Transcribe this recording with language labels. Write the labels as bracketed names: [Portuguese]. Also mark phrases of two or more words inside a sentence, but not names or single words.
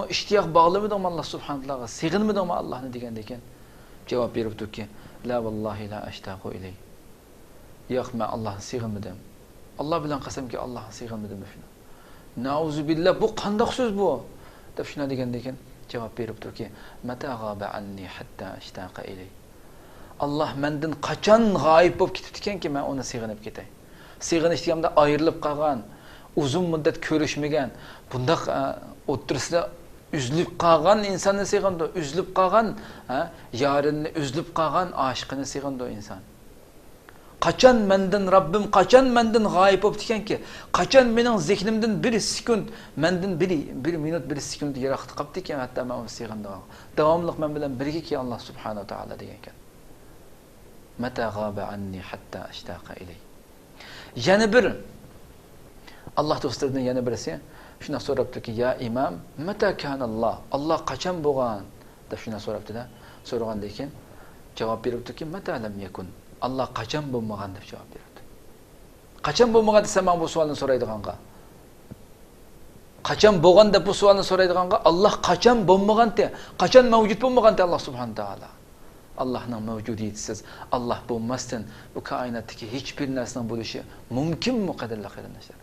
[Uzbek] Ishtiyoq bog'lamadingmi Allah subhanahu taolaga? Sig'inmadingmi Allohni degandan keyin javob beribdiki, [Arabic] لا والله لا أشتاق إليه. [Uzbek] Yo'q, men Allohni sig'inmadim. Allah bilan qasamki Allohni sig'inmadim shuni. [Arabic] نعوذ بالله, [Uzbek] bu qanday so'z bu? deb shuna degandan keyin javob beribdiki, [Arabic] متى غاب عني حتى أشتاق إليه. [Uzbek] Allah mendan qachon g'oyib bo'lib ketibdi ekanki, men uni sig'inib ketay. Sig'inish deganimda ayrilib qolgan, uzun muddat ko'rishmagan, bundaq o'tirsida üzülüp qolgan insonni sig'indi, üzülüp qolgan yorini, üzülüp qolgan oshiqini sig'indi o inson. Qachon mendan Rabbim qachon mendan g'oyib bo'lib ekanki, qachon mening zihnimdan bir sekund, mendan bir minut bir sekund yiroqda qolibdi ekan, hatto men uni sig'indim. Davomli men bilan birga ki Allah subhanahu taolo degan ekan. [Arabic] متى غاب عني حتى أشتاق إليه. [Uzbek] Yana bir Allah do'stlaridan yana birisi shuna so'rabdiki, [Arabic] يا إمام، متى كان الله? [Uzbek] Allah qachon bo'lgan? deb shuna so'rabdi-da. So'ragandan keyin javob beribdiki, [Arabic] متى لم يكن. [Uzbek] Allah qachon bo'lmagan deb javob berdi. Qachon bo'lmagan desa men bu savolni so'raydiganqa. qachon bo'lgan deb bu savolni so'raydiganga Alloh qachon bo'lmaganda, qachon mavjud bo'lmaganda Alloh subhanahu taolo. Allohning mavjudiyatisiz, Alloh bo'lmasdan bu koinotdagi hech bir narsaning bo'lishi mumkinmi qadrli qarindoshlar?